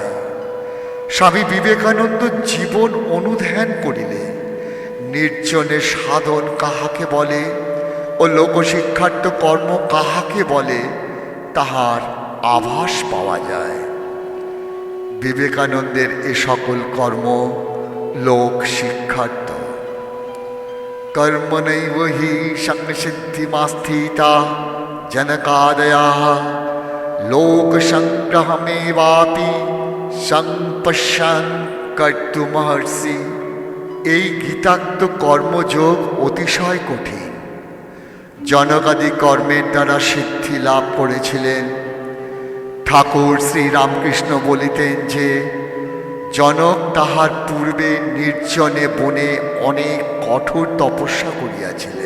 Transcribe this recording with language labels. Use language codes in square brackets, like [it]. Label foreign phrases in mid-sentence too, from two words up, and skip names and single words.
[bn] স্বামী বিবেকানন্দ জীবন অনুধ্যান করিলে নির্জনে সাধন কাহাকে বলে ও লোকশিক্ষার্থ কর্ম কাহাকে বলে তাহার আভাস পাওয়া যায়। বিবেকানন্দের এ সকল কর্ম লোক শিক্ষার্থ। [sa] कर्मणैव हि संसिद्धिमास्थिता जनकादयः लोकसंग्रहमेवापि संपश्यन् कर्तुमहर्षि। [bn] এই গীতাক্ত কর্মযোগ অতিশয় কঠিন। জনকাদি কর্মের দ্বারা সিদ্ধি লাভ করেছিলেন। ঠাকুর শ্রীরামকৃষ্ণ বলিতেন যে জনক তাহার পূর্বে নির্জনে বনে অনেক কঠোর তপস্যা করিয়াছিলেন।